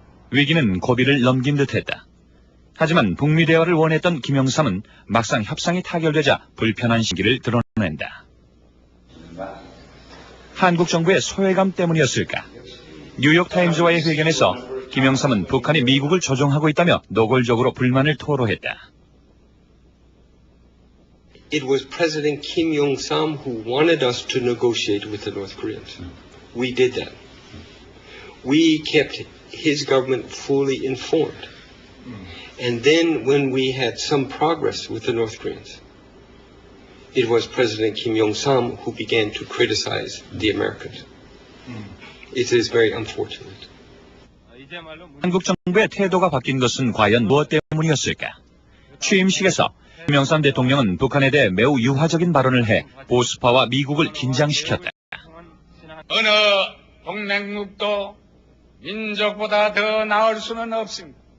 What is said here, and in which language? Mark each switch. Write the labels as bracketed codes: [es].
[ko] 위기는 고비를 넘긴 듯했다. 하지만 북미 대화를 원했던 김영삼은 막상 협상이 타결되자 불편한 시기를 드러낸다. 한국 정부의 소외감 때문이었을까? 뉴욕타임즈와의 회견에서 김영삼은 북한이 미국을 조종하고 있다며 노골적으로 불만을 토로했다. [en] It was President Kim Jong-sam who wanted us to negotiate with the North Koreans. We did that. We kept his government fully informed. And then when we had some progress with the North Koreans, it was President Kim Jong-sam who began to criticize the Americans. It is very unfortunate. [ko] 한국 정부의 태도가 바뀐 것은 과연 무엇 때문이었을까? 취임식에서 김영삼 대통령은 북한에 대해 매우 유화적인 발언을 해 보수파와 미국을 긴장시켰다. 어느 동맹국도 민족보다 더 나을 수는 없습니다.